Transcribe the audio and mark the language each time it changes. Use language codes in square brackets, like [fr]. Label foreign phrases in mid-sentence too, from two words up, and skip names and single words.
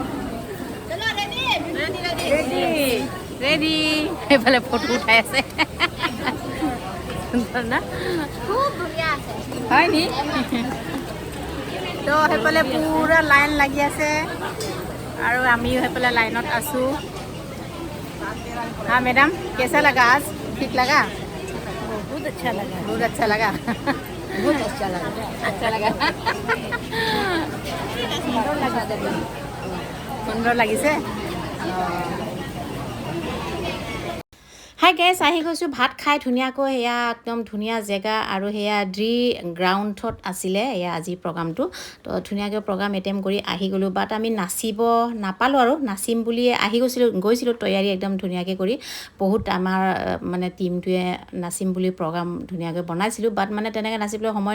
[as] ৰেডি সেইফালে ফটো উঠাই আছে সুন্দৰ না হয় নি তো সেইফালে পুৰা লাইন লাগি আছে আৰু আমিও সেইফালে লাইনত আছোঁ [hi] हाँ मैडम कैसा लगा आज ठीक लगा बहुत अच्छा लगा बहुत अच्छा लगा बहुत अच्छा लगा अच्छा लगा [as] সুন্দৰ লাগিছে [en] hi guys [as] আহি গৈছোঁ ভাত খাই ধুনীয়াকৈ সেয়া একদম ধুনীয়া জেগা আৰু সেয়া ড্ৰি গ্ৰাউণ্ডত আছিলে এয়া আজি প্ৰগ্ৰামটো তো ধুনীয়াকৈ প্ৰগ্ৰাম এটেম্প কৰি আহি গ'লোঁ বাট আমি নাচিব নাপালোঁ আৰু নাচিম বুলি আহি গৈছিলোঁ তৈয়াৰী একদম ধুনীয়াকৈ কৰি বহুত আমাৰ মানে টীমটোৱে নাচিম বুলি প্ৰগ্ৰাম ধুনীয়াকৈ বনাইছিলোঁ বাট মানে তেনেকৈ নাচিবলৈ সময়